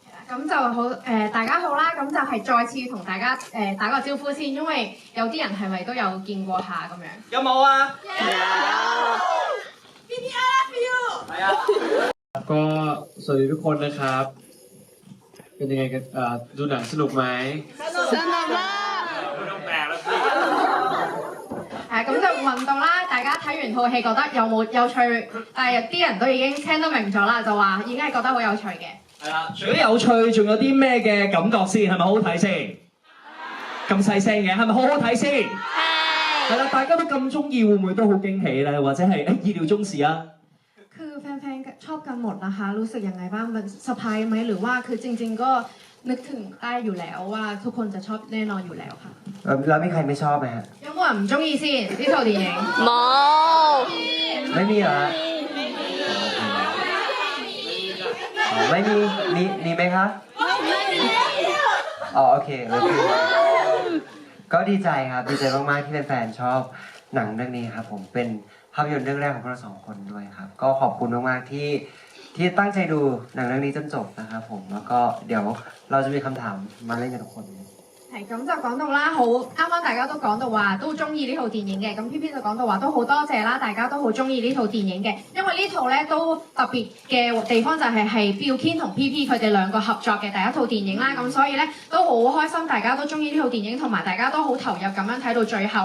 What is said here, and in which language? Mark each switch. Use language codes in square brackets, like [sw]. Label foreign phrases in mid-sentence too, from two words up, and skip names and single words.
[yue] 咁就好大家好啦，咁就係再次同大家打個招呼先，因為有啲人係咪都有見過下咁樣？有冇啊？有。 [en] BTR love you [yue] 係啊。 [th] ก็สวัสดีทุกคนนะครับเป็นยังไงกันดูหนังสนุกไหม สนุกมาก ไม่ต้องแปลแล้วพี่ [yue] 咁就問到啦，大家睇完套戲覺得有冇有趣？但係有啲人都已經聽得明咗啦，就話已經係覺得好有趣嘅。係啦，除咗有趣，仲有啲咩嘅感覺先？係咪好好睇先？咁細聲嘅，係咪好好睇先？係啦，大家都咁中意，會唔會都好驚喜咧？或者係意料中事啊？ [th] คือแฟนๆชอบกันหมดนะคะรู้สึกยังไงบ้างมันเซอร์ไพรส์ไหมหรือว่าคือจริงๆก็นึกถึงได้อยู่แล้วว่าทุกคนจะชอบแน่นอนอยู่แล้วค่ะ แล้วมีใครไม่ชอบไหมฮะ [yue] 有冇人唔中意先呢套電影？冇。 [th] ไม่มีเหรอฮะไม่มีไหมคะอ๋อโอเคก็ดีใจครับดีใจมากๆที่แฟนๆชอบหนังเรื่องนี้ครับผมเป็นภาพยนตร์เรื่องแรกของพวกเราสองคนด้วยครับก็ขอบคุณมากๆที่ตั้งใจดูหนังเรื่องนี้จนจบนะครับผมแล้วก็เดี๋ยวเราจะมีคำถามมาเล่นกันทุกคน [yue] 係咁就講到啦，好啱啱大家都講到話都中意呢套電影嘅，咁 PP 就講到話都好多謝啦，大家都好中意呢套電影嘅，因為呢套咧都特別嘅地方就係Billkin 同 PP 佢哋兩個合作嘅第一套電影啦，咁所以咧都好開心，大家都中意呢套電影，同埋大家都好投入咁樣睇到最後。